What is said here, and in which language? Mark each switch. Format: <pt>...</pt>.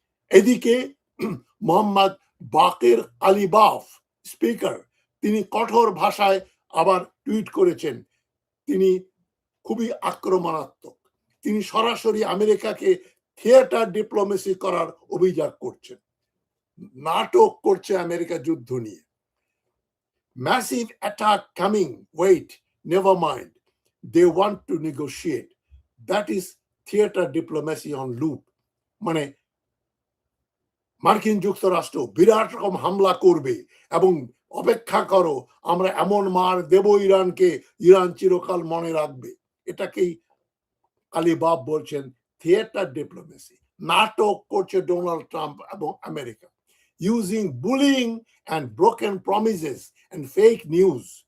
<bn>এদিকে মোহাম্মদ বাকের Qalibaf speaker, তিনি কঠোর ভাষায় আবার টুইট করেছেন, তিনি খুবই আক্রমণাত্মক। তিনি সরাসরি আমেরিকাকে থিয়েটার ডিপ্লোমেসি করার অভিযোগ করছেন, নাটক করছে আমেরিকা যুদ্ধ নিয়ে।</bn> <en>Massive attack coming, wait, never mind, they want to negotiate. That is theater diplomacy on loop.</en> <bn>মানে মার্কিন যুক্তরাষ্ট্র বিরাট রকম হামলা করবে এবং অপেক্ষা করো, আমরা এমন মার দেব ইরানকে, ইরান চিরকাল মনে রাখবে। এটাকেই কালিবাফ বলছেন থিয়েটার ডিপ্লোমেসি, নাটক করছে ডোনাল্ড ট্রাম্প এবং America,</bn> <en>Using bullying and broken promises and fake news.</en>